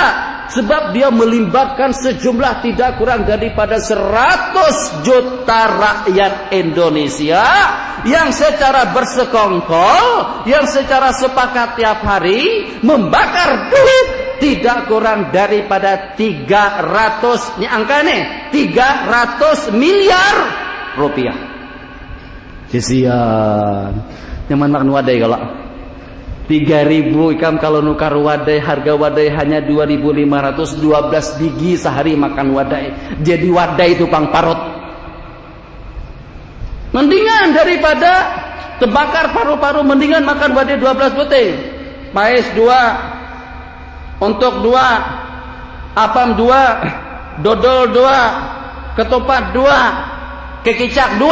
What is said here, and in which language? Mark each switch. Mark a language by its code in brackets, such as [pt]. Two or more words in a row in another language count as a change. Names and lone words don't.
[id] Sebab dia melibatkan sejumlah tidak kurang daripada 100 juta rakyat Indonesia yang secara bersekongkol, yang secara sepakat tiap hari membakar duit tidak kurang daripada 300, ini angka nih, 300 miliar rupiah. Kesian. [bjn] Nyaman makan wadai kalau 3.000 ikam kalau nukar wadai, harga wadai hanya 2.500, 12 biji sehari makan wadai. Jadi wadai itu pang parut. [id] Mendingan daripada terbakar paru-paru, mendingan makan wadai 12 butir. [bjn] Pais 2, untuk 2, apam 2, dodol 2, ketupat 2, kekicak 2.